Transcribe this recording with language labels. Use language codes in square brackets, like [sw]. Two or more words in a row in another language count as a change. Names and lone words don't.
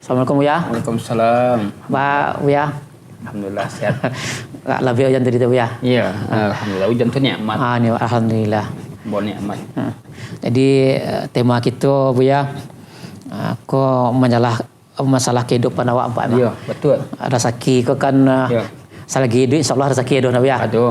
[id] Assalamualaikum Buya. Waalaikumsalam. Pak Buya. Alhamdulillah sehat. Lebih hujan tadi tu Buya. Iya, alhamdulillah hujan tu nikmat. Ni alhamdulillah. Bon nikmat. [min] Jadi tema kita Buya, ko masalah kehidupan awak Pak. [id] Iya, betul. [min] Rezeki ko kan selagi hidup insyaallah rezeki ada Buya. [id] Aduh.